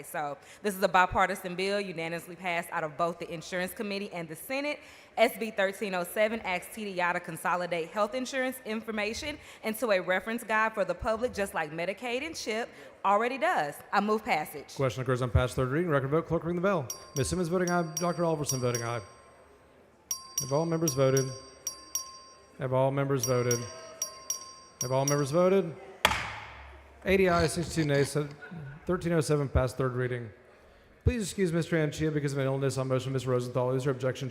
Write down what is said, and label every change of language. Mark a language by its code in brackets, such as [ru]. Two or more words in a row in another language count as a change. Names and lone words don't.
[en] So this is a bipartisan bill unanimously passed out of both the Insurance Committee and the Senate. SB 1307 asks TDI to consolidate health insurance information into a reference guide for the public, just like Medicaid and CHIP already does. I move passage. Question occurs on passed third reading. Record vote. Clerk, ring the bell. Ms. Simmons voting aye. Dr. Alverson voting aye. Have all members voted? Have all members voted? Have all members voted? 80 ayes, 62 nays. 1307 passed third reading. Please excuse Mr. Anchia because of an illness on motion. Ms. Rosenthal, is your objection?